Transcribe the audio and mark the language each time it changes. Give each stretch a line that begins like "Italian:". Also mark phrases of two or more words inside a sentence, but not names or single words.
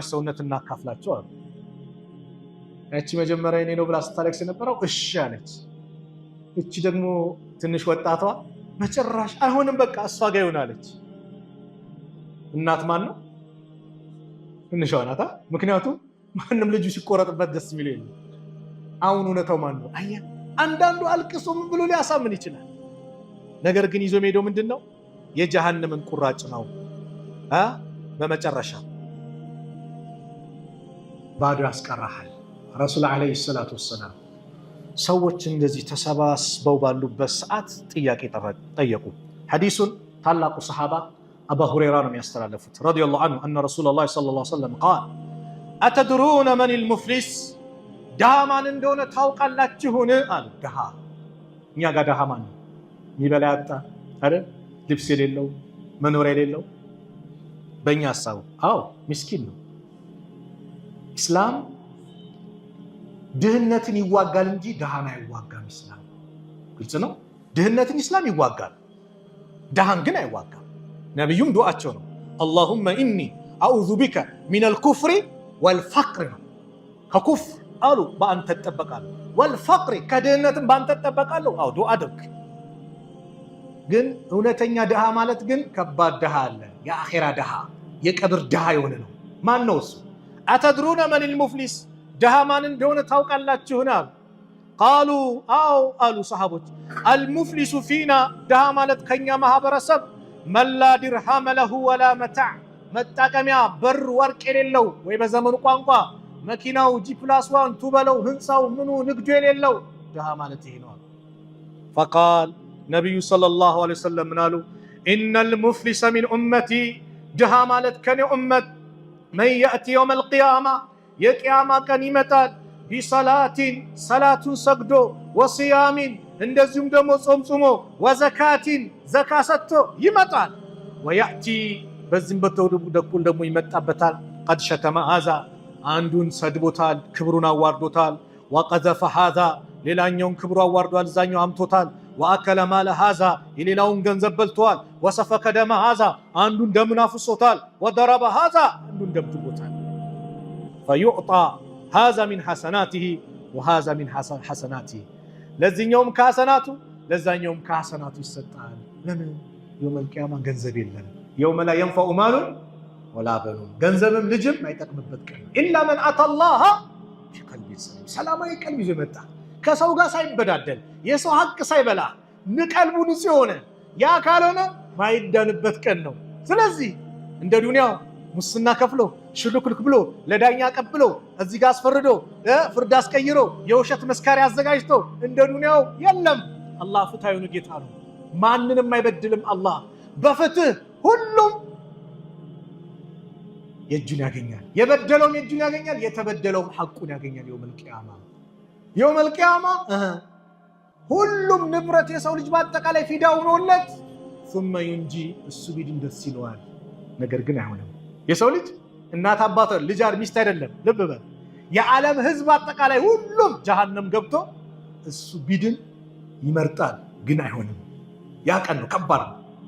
Amharic: ሰውነት እናካፍላቸው አለ እቺ መጀመሪያ የኔ ነው ብላ ስታለቅስ የነበረው እሺ አለች እቺ ደግሞ ትንሽ ወጣቷ በጭራሽ አይሆንም በቃ እሷ ጋር ይሆናለች እናት ማን ነው ትንሿ ናታ ምክንያቱም ማንንም ልጁ ሲቆረጥበት ደስ የሚል የለም አሁን እውነታው ማን ነው አያ አንዳንዱ አልቅሶ ምን ብሎ ሊያሳምን ይችላል ነገር ግን ይዞ ሄዶ ምንድነው የጀሃነምን ቁራጭ ነው በመጨረሻ ባዶ ያስቀራሃል
Arabic: رسول عليه الصلاة وسلم
Amharic: ሰዎች እንደዚህ ተሰባስበው ባሉበት ሰዓት ጥያቄ ጠየቁ ሐዲሱን ታላቁ ሰሃባ አቡ ሁረይራ ነው የሚያስተላልፉት
Arabic: رضي الله عنه أن رسول الله صلى الله عليه وسلم قال أتدرون من المفلس
Amharic: ድሃ ማን እንደሆነ ታውቃላችሁን አሉ ድሃ እኛ ጋር ድሃ ማን ነው የሚበላ ያጣ አይደል ልብስ የሌለው መኖሪያ የሌለው በእኛ ሐሳብ አዎ ምስኪን ነው እስላም ድህነትን ይዋጋል እንጂ ድሃን አይዋጋም እስላም ግልጽ ነው ድህነትን እስላም ይዋጋል ድሃን ግን አይዋጋም ነብዩም ዱዓቸው ነው
Arabic: اللهم اني اعوذ بك من الكفر والفقر
Amharic: ከኩፍር አሉ በአንተ ተጠበቃለሁ والفقر ከድህነትን በአንተ ተጠበቃለሁ አው ዱዓ አድርግ ግን እውነተኛ ድሃ ማለት ግን ከባድ ድሃ አለ የአኺራ ድሃ የቀብር ድሃ የሆነ ነው ማን ነው እሱ
Arabic: أتدرون من المفلس
Amharic: ድሃ ማን እንደሆነ ታውቃላችሁን አሉ قالوا አው አሉ ሰሃቦች
Arabic: المفلس فينا
Amharic: ድሃ ማለት ከኛ ማህበረሰብ
Arabic: من لا درهم له ولا متاع
Amharic: መጣቀሚያ በር ወርቅ የሌለው ወይ በዘመኑ ቋንቋ መኪናው G+1 ቱበለው ህንጻው ምኑ ንግዱ የሌለው ድሃ ማለት ይሄ ነው فقال ነብዩ
Arabic: صلى الله عليه وسلم
Amharic: ምናሉ
Arabic: ان المفلس من امتي
Amharic: ድሃ ማለት ከኔ ኡመት
Arabic: من ياتي يوم القيامه
Amharic: የቂያማ ቀን ይመጣል ቢሰላቲን ሰላቱን ሰግዶ ወሲያሚን እንደዚሁም ደግሞ ጾም ጾሞ ወዘካቲን ዘካ ሰጥቶ ይመጣል ወያቲ በዚህም በተወደቡ ደኩል ደግሞ ይመጣበታል
Arabic: قد شتم هذا
Amharic: አንዱን ሰድቦታል ክብሩን አዋርዶታል
Arabic: وقذف هذا
Amharic: ሌላኛውን ክብሩ አዋርዷል ዛኛው አምቶታል
Arabic: واكل مال هذا
Amharic: የሌላውን ገንዘብ በልቷል
Arabic: وسفك دم هذا
Amharic: አንዱን ደሙን አፍሶታል
Arabic: وضرب هذا
Amharic: አንዱን ደም ትቦታል
Arabic: فيعطى هذا من حسناته وهذا من حسناته
Amharic: ለዚህኛውም ከሐሰናቱ ለዛኛውም ከሐሰናቱ ይሰጣል ለምን
Arabic: يوم القيامه
Amharic: ገንዘብ የለም
Arabic: يوم لا ينفع مال ولا بنون
Amharic: ገንዘብም ልጅም አይጠቅምበት ቀን
Arabic: الا من اتى الله بقلب سليم
Amharic: ሰላማዊ ቀልብ ይዞ መጣ ከሰው ጋር ሳይበዳደል የሰው ሐቅ ሳይበላ ንቀልቡ ንጹህ ሆነ ያ ካልሆነ ማይዳንበት ቀን ነው ስለዚህ እንደ ዱንያው ሙስና ከፍሎ ሽልክልክ ብሎ ለዳኛ ቀብሎ እዚህ ጋር አስፈርዶ ፍርድ አስቀይሮ የውሸት መስካሪ አዘጋጅቶ እንደ ዱንያው የለም አላህ ፍትሃዊ ጌታ ነው ማንንም አይበድልም አላህ በፍትህ ሁሉም የእጁን ያገኛል የበደለውም የእጁን ያገኛል የተበደለውም ሐቁን ያገኛል
Arabic: يوم القيامه
Amharic: ሁሉም ንብረት የሰው ልጅ በአጠቃላይ ፊዳው ሆኖለት
Arabic: ثم ينجي السبيد
Amharic: ደስ ይለዋል ነገር ግን አይሆንም የሰው ልጅ እናት አባት ልጅ ሚስት አይደለም ልብ በል የዓለም ህዝብ አጠቃላይ ሁሉም ጀሃነም ገብቶ እሱ ቢድን ይመርጣል ግን አይሆንም ያ ቀን ነው ከባድ ነው